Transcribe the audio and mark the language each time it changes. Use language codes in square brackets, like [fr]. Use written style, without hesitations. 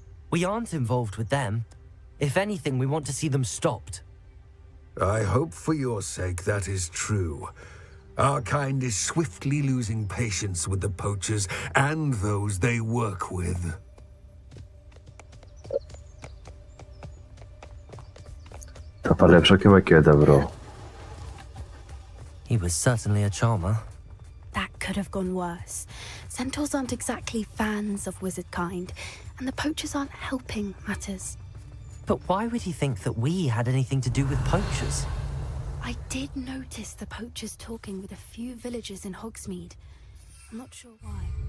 [en] We aren't involved with them. If anything, we want to see them stopped. I hope for your sake that is true. Our kind is swiftly losing patience with the poachers and those they work with. [el] Θα παλέψω και με κένταυρο. [en] He was certainly a charmer. That could have gone worse. Centaurs aren't exactly fans of wizard kind, and the poachers aren't helping matters. But why would he think that we had anything to do with poachers? I did notice the poachers talking with a few villagers in Hogsmeade. I'm not sure why.